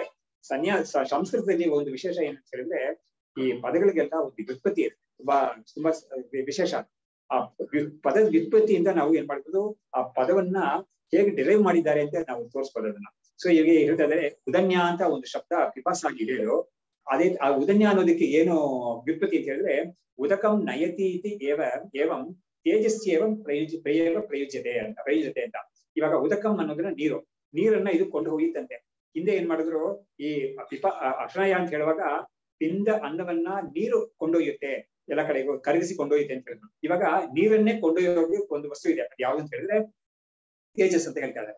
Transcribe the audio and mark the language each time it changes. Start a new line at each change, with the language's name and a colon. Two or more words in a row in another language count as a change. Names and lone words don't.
Kannada: ಸಂಸ್ಕೃತದಲ್ಲಿ ಒಂದು ವಿಶೇಷ ಏನಂತ ಹೇಳಿದ್ರೆ, ಈ ಪದಗಳಿಗೆಲ್ಲ ಒಂದು ವ್ಯುತ್ಪತ್ತಿ ಇದೆ, ತುಂಬಾ ವಿಶೇಷ. ಆ ಪದದ ವ್ಯುತ್ಪತ್ತಿಯಿಂದ ನಾವು ಏನ್ ಮಾಡ್ಬೋದು, ಆ ಪದವನ್ನ ಹೇಗೆ ಡಿರೈವ್ ಮಾಡಿದ್ದಾರೆ ಅಂತ ನಾವು ತೋರಿಸ್ಬೋದು ಅದನ್ನ. ಸೊ ಈಗ ಹೇಳ್ತಾ ಇದ್ದಾರೆ ಉದನ್ಯ ಅಂತ ಒಂದು ಶಬ್ದ ಪಿಪಾಸ ಆಗಿ ಹೇಳು. ಅದೇ ಆ ಉದನ್ಯ ಅನ್ನೋದಕ್ಕೆ ಏನು ವ್ಯುತ್ಪತ್ತಿ ಅಂತ ಹೇಳಿದ್ರೆ,
Sanskrit: ಉದಕಂ ನಯತಿ ಇತಿ ಏವಂ ತೇಜಸ್ಯೇವಂ ಪ್ರಯುಜ್ಯತೆ
Kannada: ಅಂತ. ಇವಾಗ ಉದಕಂ ಅನ್ನೋದನ್ನ ನೀರನ್ನ ಇದು ಕೊಂಡು ಹೋಗಿತ್ತಂತೆ. ಹಿಂದೆ ಏನ್ ಮಾಡಿದ್ರು, ಈ ಅಕ್ಷಣಯ ಅಂತ ಹೇಳುವಾಗ ತಿಂದ ಅನ್ನವನ್ನ ನೀರು ಕೊಂಡೊಯ್ಯುತ್ತೆ, ಎಲ್ಲ ಕಡೆಗೂ ಕರಗಿಸಿ ಕೊಂಡೊಯ್ಯುತ್ತೆ ಅಂತ ಹೇಳಿದ್ರು. ಇವಾಗ ನೀರನ್ನೇ ಕೊಂಡೊಯ್ಯೋಕೆ ಒಂದು ವಸ್ತು ಇದೆ, ಅದು ಯಾವ್ದು ಅಂತ ಹೇಳಿದ್ರೆ ತೇಜಸ್ ಅಂತ ಹೇಳ್ತಾ ಇದ್ದಾರೆ.